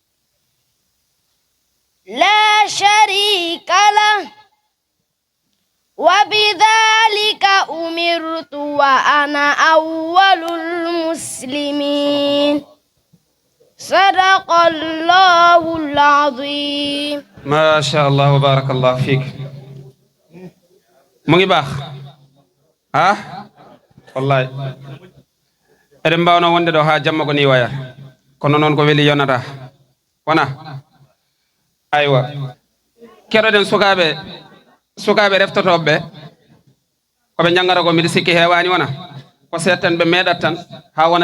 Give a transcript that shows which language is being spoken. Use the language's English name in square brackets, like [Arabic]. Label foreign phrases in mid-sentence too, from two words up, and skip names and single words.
[Arabic] لا شريك له وبذلك أمرت وأنا أول المسلمين صدق الله العظيم ما شاء الله وبارك الله فيك [Wolof] mu ngi baax [Fula] wallahi eɗen mbawno wonde ɗo ha jamma ko ni waya kono noon ko weli yonata wona aywa keɗoɗen sukaɓe reftotoɓe koɓe janggata ko mbiɗa sikki hewani wona ko setten ɓe meeɗat tan ha wona